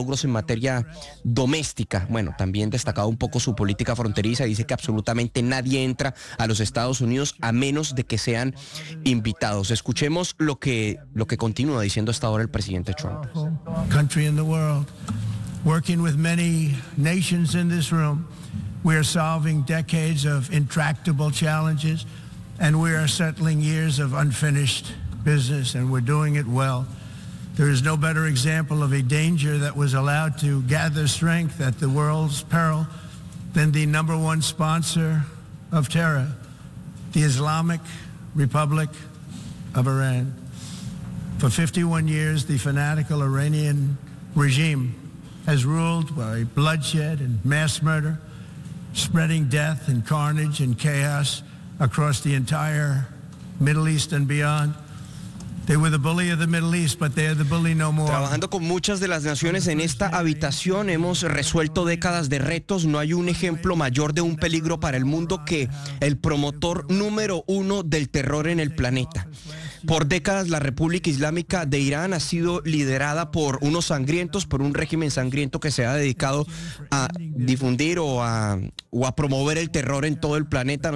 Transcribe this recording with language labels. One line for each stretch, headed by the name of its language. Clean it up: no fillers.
Spanish: logros en materia doméstica. Bueno, también destacaba un poco su política fronteriza, dice que absolutamente nadie entra a los Estados Unidos a menos de que sean invitados. Escuchemos lo que continúa diciendo hasta ahora el presidente Trump.
English: Country in the world, working with many nations in this room, we are solving decades of intractable challenges and we are settling years of unfinished business and we're doing it well. There is no better example of a danger that was allowed to gather strength at the world's peril than the number one sponsor of terror, the Islamic Republic of Iran. For 51 years, the fanatical Iranian regime has ruled by bloodshed and mass murder, spreading death and carnage and chaos across the entire Middle East and beyond. They were the bully of the Middle East, but they are the bully no more.
Spanish: Trabajando con muchas de las naciones en esta habitación, hemos resuelto décadas de retos. No hay un ejemplo mayor de un peligro para el mundo que el promotor número uno del terror en el planeta. Por décadas la República Islámica de Irán ha sido liderada por unos sangrientos, por un régimen sangriento que se ha dedicado a difundir o a promover el terror en todo el planeta.